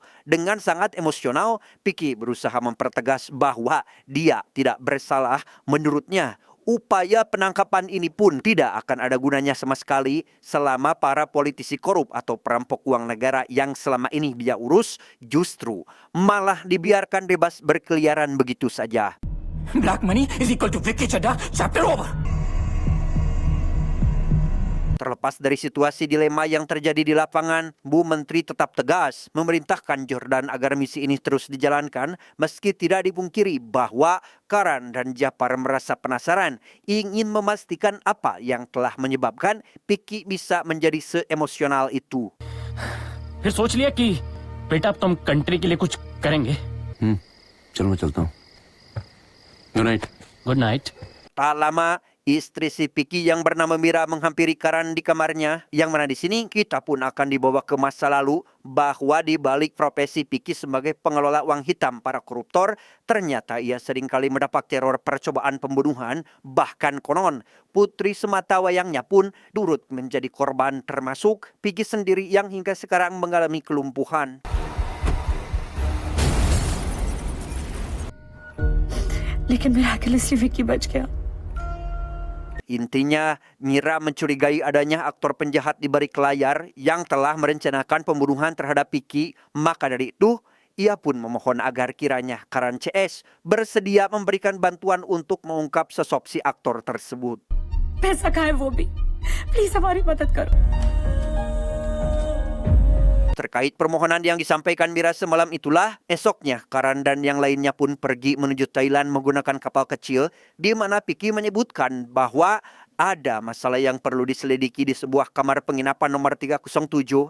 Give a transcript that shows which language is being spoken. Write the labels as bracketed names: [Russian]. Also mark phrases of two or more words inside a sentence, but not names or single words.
[Indonesian] Dengan sangat emosional, Piki berusaha mempertegas bahwa dia tidak bersalah. Menurutnya, upaya penangkapan ini pun tidak akan ada gunanya sama sekali selama para politisi korup atau perampok uang negara yang selama ini dia urus justru malah dibiarkan bebas berkeliaran begitu saja. [English] Black money is equal to Vicky Chadha, chapter over. [Indonesian] Terlepas dari situasi dilema yang terjadi di lapangan, Bu Menteri tetap tegas memerintahkan Jordan agar misi ini terus dijalankan meski tidak dipungkiri bahwa Karan dan Japar merasa penasaran, ingin memastikan apa yang telah menyebabkan Piki bisa menjadi seemosional itu. [Hindi] फिर सोच लिया कि बेटा अब तुम कंट्री के लिए कुछ करेंगे. चलो मैं चलता हूँ. [English] Good night. Good night. [Indonesian] Tak lama, istri si Piki yang bernama Mira menghampiri Karan di kamarnya, yang mana di sini kita pun akan dibawa ke masa lalu bahwa di balik profesi Piki sebagai pengelola uang hitam para koruptor, ternyata ia seringkali mendapat teror percobaan pembunuhan, bahkan konon putri sematawayangnya pun turut menjadi korban, termasuk Piki sendiri yang hingga sekarang mengalami kelumpuhan. [Hindi] लेकिन मिराकल विकी बच गया. [Indonesian] Intinya, Mira mencurigai adanya aktor penjahat di balik layar yang telah merencanakan pembunuhan terhadap Piki. Maka dari itu, ia pun memohon agar kiranya Karan CS bersedia memberikan bantuan untuk mengungkap sosok si aktor tersebut. [Hindi] पैसा कहाँ है वो भी प्लीज हमारी मदद करो. [Indonesian] Terkait permohonan yang disampaikan Mira semalam itulah, esoknya Karan dan yang lainnya pun pergi menuju Thailand menggunakan kapal kecil, di mana Piki menyebutkan bahwa ada masalah yang perlu diselidiki di sebuah kamar penginapan nomor 307.